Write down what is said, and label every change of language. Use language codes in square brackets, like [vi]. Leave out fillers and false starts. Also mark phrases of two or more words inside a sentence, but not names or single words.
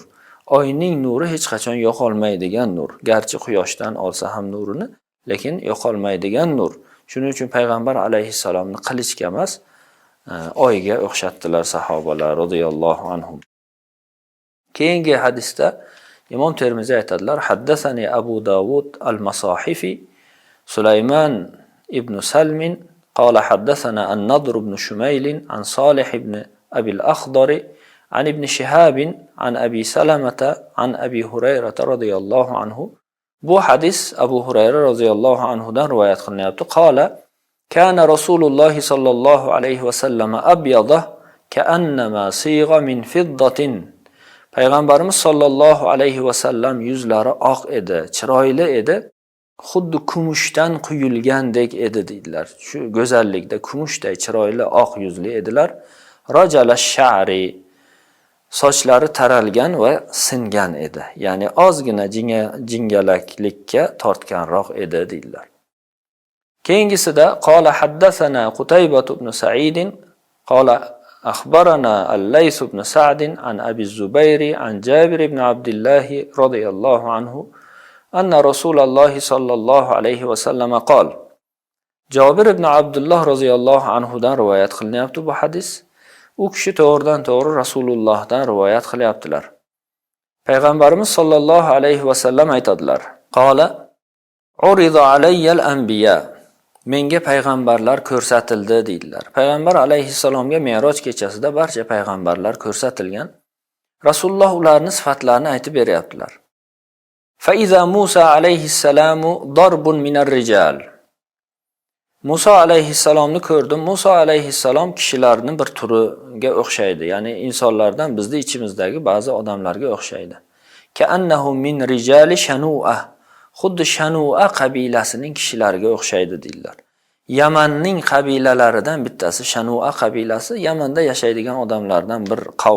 [uz] Oyning nuri hech qachon yo'qolmaydigan nur. Garchi quyoshdan olsa ham nurini, lekin yo'qolmaydigan nur. Shuning uchun payg'ambar alayhissalomni qilichga emas, oyga o'xshatdilar sahobalar [ar] رضي الله عنهم. [uz] Keyingi hadisda Imom Termiziy aytadilar, [ar] "حدثني أبو داود المصاحفي سليمان بن سلم قال حدثنا النضر بن شميل عن صالح بن أبي الأخضر عن ابن شهاب عن أبي سلمة عن أبي هريرة رضي الله عنه." [uz] Bu hadis Abu Hurayra roziyallohu anhudan rivoyat qilinyapti. [ar] قال كان رسول الله صلى الله عليه وسلم أبيض كأنما صيغ من فضة. [uz] Payg'ambarimiz [ar] صلى الله عليه وسلم [uz] yuzlari oq edi, chiroyli edi, xuddi kumushdan quyilgandek edi deydilar. Shu go'zallikda kumushday chiroyli oq yuzli edilar. [ar] رجل الشعر, [uz] sochlari taralgan va singan edi. Ya'ni ozgina jingalaklikka tortganroq edi deydilar. [ar] Keyingisida قال حدثنا قتيبة بن سعيد قال أخبرنا الليث بن سعد عن أبي الزبير عن جابر بن عبد الله رضي الله عنه أن رسول الله صلى الله عليه وسلم قال. [uz] Jabir ibn Abdullah [ar] رضي الله عنه [uz] dan rivoyat qilinyapti bu hadis. U kishi to'g'ridan to'g'ri Rasulullohdan rivoyat qilyaptilar. Payg'ambarimiz [ar] صلى الله عليه وسلم [uz] aytadilar: [ar] "قال عرضت علي الأنبياء." [uz] Menga payg'ambarlar ko'rsatildi deydilar. Payg'ambar alayhissalomga Me'roj kechasida barcha payg'ambarlar ko'rsatilgan. Rasululloh ularning sifatlarini aytib beryaptilar. [ar] فإذا موسى عليه السلام ضرب من الرجال. [uz] Musa alayhissalomni ko'rdim. Musa alayhissalom kishilarning bir turiga o'xshaydi. Ya'ni insonlardan bizning ichimizdagi ba'zi odamlarga o'xshaydi. [ar] كأنه من رجال شنوءة. [uz] Xuddi Shanu'a qabilasining kishilariga o'xshaydi deydilar. Yamanning qabilalaridan bittasi Shanu'a qabilasi, Yamanda yashaydigan odamlardan bir qavm.